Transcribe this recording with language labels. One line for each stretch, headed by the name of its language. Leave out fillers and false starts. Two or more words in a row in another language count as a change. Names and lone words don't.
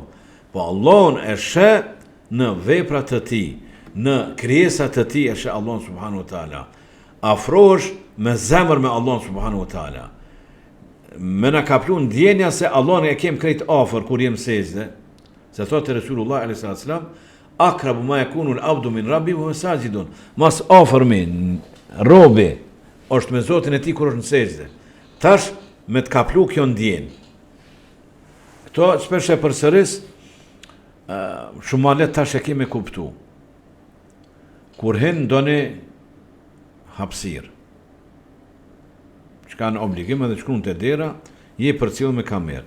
Albanian: Po Allahun e sheh në veprat të tij, në krijesat të tij e sheh Allahun
Arabic: سبحانه وتعالى.
Albanian: Afrohesh me zemër me Allahun
Arabic: سبحانه وتعالى.
Albanian: Me na ka plu ndjenja se Allahun e kem krejt afër kur jem sejdë. Se thotë
Arabic: رسول الله عليه السلام، أقرب ما يكون العبد من ربه وهو ساجد.
Albanian: Mas afërmi robi është me Zotin e tij kur është në sejdë. Tash me të kaplu kjo ndjenjë. Këto shpesh e përsëris, shumë ma let tash e kemi kuptu. Kur hin ndoni hapësirë, që kanë obligim edhe shkruan te dera, je përcjell me kamerë.